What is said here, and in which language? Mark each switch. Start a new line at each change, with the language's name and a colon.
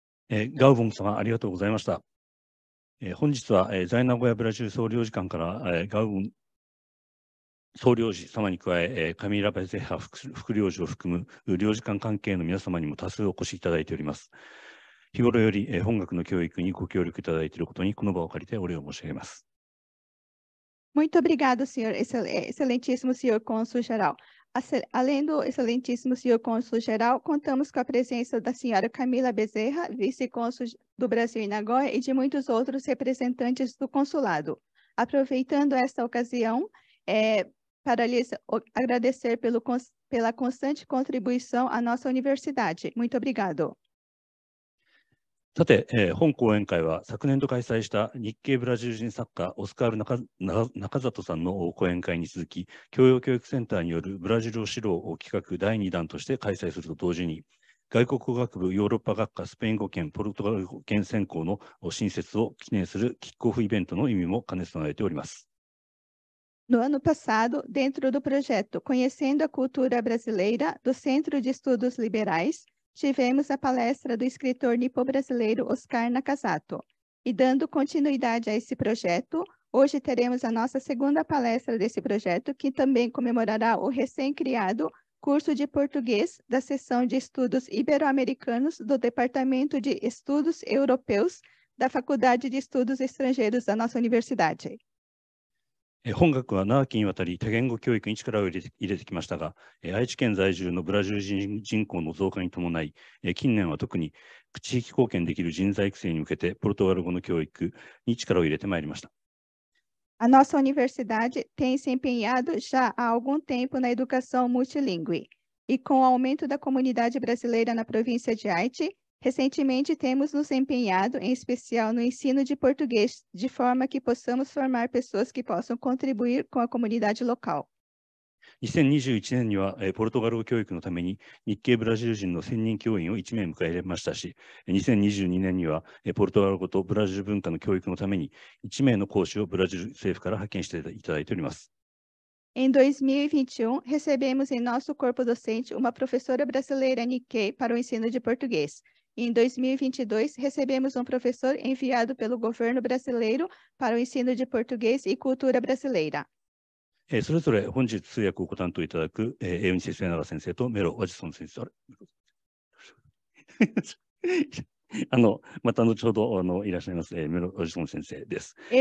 Japanese: ガウボン様、ありがとうございました。本日は、在名古屋ブラジル総領事館から、ガウボン総領事様に加え、カミラ・ベゼハ副領事を含む領事館関係の皆様にも多数お越しいただいております。日頃より、本学の教育にご協力いただいていることに、この場を借りてお礼を申し上げます。
Portuguese: Muito obrigado, senhor excelentíssimo senhor cônsul-geral. Além do excelentíssimo senhor cônsul-geral, contamos com a presença da senhora Camila Bezerra, vice-cônsul do Brasil em Nagoya, e de muitos outros representantes do consulado. Aproveitando esta ocasião, para lhes agradecer pela constante contribuição à nossa universidade. Muito obrigado.
Japanese: さて、本講演会は昨年度開催した日系ブラジル人作家オスカール中里さんの講演会に続き、教養教育センターによるブラジルを指導企画第2弾として開催すると同時に、外国語学部ヨーロッパ学科スペイン語圏ポルトガル語圏専攻の新設を記念するキックオフイベントの意味も兼ね備えております。
Portuguese: No ano passado, dentro do projeto Conhecendo a Cultura Brasileira do Centro de Estudos Liberais, tivemos a palestra do escritor nipo-brasileiro Oscar Nakazato. E dando continuidade a esse projeto, hoje teremos a nossa segunda palestra desse projeto, que também comemorará o recém-criado curso de português da seção de estudos ibero-americanos do Departamento de Estudos Europeus da Faculdade de Estudos Estrangeiros da nossa universidade.
Japanese: 本学は長きにわたり多言語教育に力を入れてきましたが、愛知県在住のブラジル人口の増加に伴い、近年は特に地域貢献できる人材育成に向けてポルトガル語の教育に力を入れてまいりました。
Portuguese: A nossa universidade tem se empenhado já há algum tempo na educação multilingüe, e com o aumento da comunidade brasileira na província de Haiti, recentemente temos nos empenhado, em especial no ensino de português, de forma que possamos formar pessoas que possam contribuir com a comunidade local.
Japanese: 2021年にはポルトガル語教育のために日系ブラジル人の専任教員を1名迎え入れましたし、2022年にはポルトガル語とブラジル文化の教育のために1名の講師をブラジル政府から派遣していただいております。
Portuguese: Em 2021, recebemos em nosso corpo docente uma professora brasileira Nikkei para o ensino de português. Em 2022, recebemos um professor enviado pelo governo brasileiro para o ensino de português e cultura brasileira.
Japanese: それぞれ本日通訳をご担当いただくエウニセス・エナガ先生とメロ・ワジソン先生。また後ほどいらっしゃいますメロ・ワジソン先生です。